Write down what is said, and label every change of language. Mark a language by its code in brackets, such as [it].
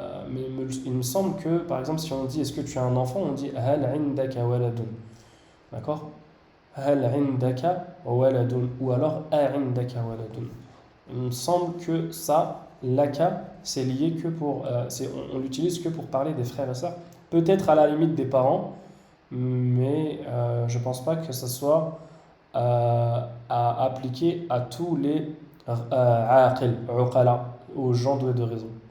[fr] Mais il me semble que par exemple si on dit est-ce que tu as un enfant, on dit [ar] hal indaka waladun. [fr] D'accord? [ar] هل عندك ولد [fr] ou alors [ar] أعندك ولد. [fr] Il me semble que ça, laka, c'est lié que pour, on l'utilise que pour parler des frères et sœurs. Peut-être à la limite des parents, mais je pense pas que ça soit à appliquer à tous les aqil, uqala, aux gens doués de raison.